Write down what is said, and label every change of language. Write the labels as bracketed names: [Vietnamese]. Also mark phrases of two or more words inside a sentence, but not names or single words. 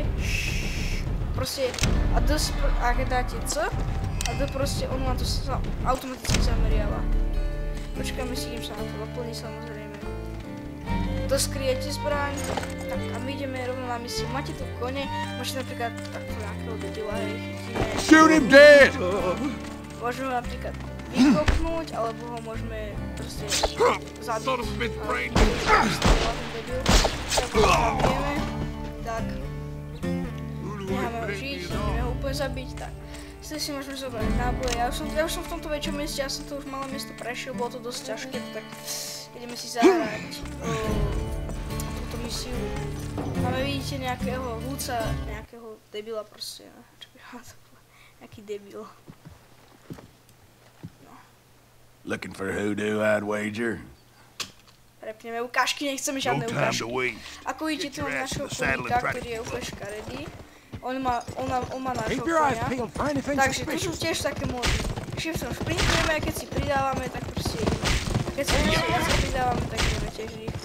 [Slovak] Proste, a keď dáte C, a D proste, on vám to automaticky zameriava. Počkáme si, kým sa nám to doplní, samozrejme. Doskryjete zbraň, tak a my ideme rovno na misiu. Máte tu kone, môžete napríklad takto nejakého debila, hej, chytíme. [English] Shoot him dead! [Slovak] Môžeme napríklad vykopnúť, alebo ho môžeme proste zabiť. Tak, necháme ho žiť, ideme ho úplne zabiť, tak. Si môžeme zobrať náboje, ja už som v tomto väčšom mieste, ja som to už malé miesto prešiel, bolo to dosť ťažké, tak ideme si zahrať túto misiu. Máme, vidíte, nejakého húca, nejakého debila proste, čo by ma to bolo, nejaký debil. [English] Looking for hoodoo, I'd wager. [Slovak] Prepneme ukážky, nechceme žiadne ukážky. Ako vidíte, tu mám našho koníka, ktorý je úplne škaredý. On má nášho konia. Takže tu sú tiež také módy. Shiftom šprintujeme, keď si pridávame, tak proste keď si pridávame, tak ideme tiež rýchlo.